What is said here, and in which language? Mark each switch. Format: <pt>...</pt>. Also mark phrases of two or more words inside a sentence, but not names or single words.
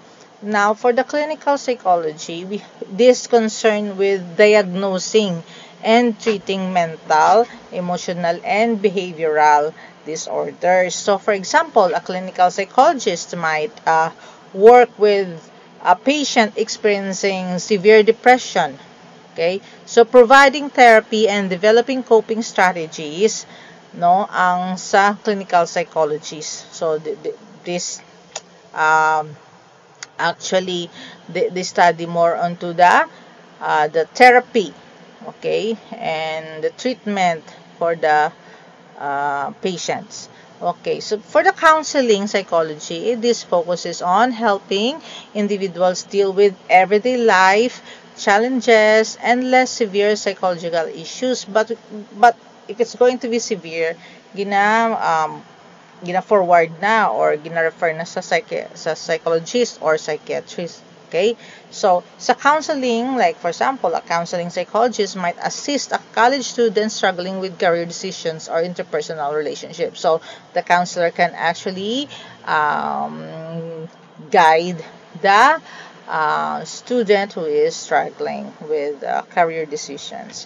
<en>Now, for the clinical psychology, this concern with diagnosing and treating mental, emotional, and behavioral disorders. So, for example, a clinical psychologist might work with a patient experiencing severe depression. Okay? So, providing therapy and developing coping strategies,</en> <ceb>no, ang sa</ceb> <en>clinical psychologist. So, this um, actually they study more onto the therapy, okay, and the treatment for the patients. Okay, so for the counseling psychology, this focuses on helping individuals deal with everyday life challenges and less severe psychological issues. But if it's going to be severe,</en> <ceb>gina-forward na or gina-refer na sa</ceb> <en>psychologist or psychiatrist.</en> <ceb>Okay?</ceb> <en>So, sa counseling, like for example, a counseling psychologist might assist a college student struggling with career decisions or interpersonal relationships. So, the counselor can actually guide the student who is struggling with career decisions.</en>